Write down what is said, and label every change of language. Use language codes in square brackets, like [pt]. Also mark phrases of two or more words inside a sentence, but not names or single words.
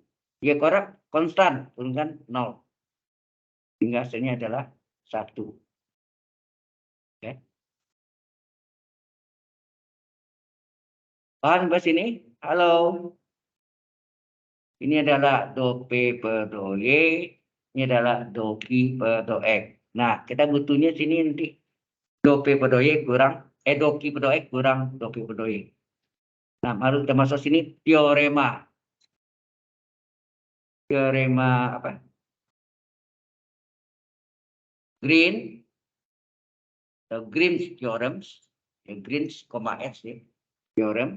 [id] Y kuadrat konstan, turunkan 0. Hingga hasilnya adalah 1. Oke. Paham bahas ini? Halo. Ini adalah do P per do Y. Ini adalah do Q per do X. Nah, kita butuhnya sini nanti do P per do Y kurang, do Q per do X kurang do P per do Y. Nah, baru kita masuk sini teorema. Teorema apa? Green. [en] Green's theorems. Green's, X ya. Theorem.